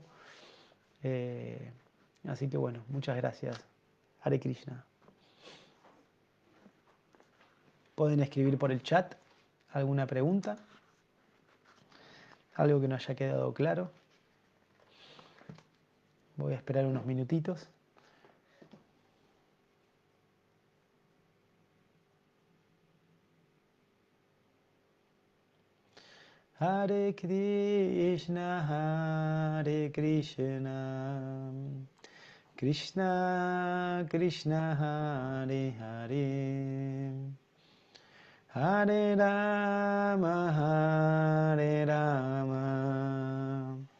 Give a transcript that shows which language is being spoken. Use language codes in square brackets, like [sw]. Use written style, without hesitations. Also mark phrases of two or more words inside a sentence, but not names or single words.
[es] Eh, Así que bueno, muchas gracias. [sa] हरे कृष्ण. [es] Pueden escribir por el chat alguna pregunta, algo que no haya quedado claro. Voy a esperar unos minutitos. [sa] हरे कृष्ण हरे कृष्ण कृष्ण कृष्ण हरे हरे हरे राम हरे राम,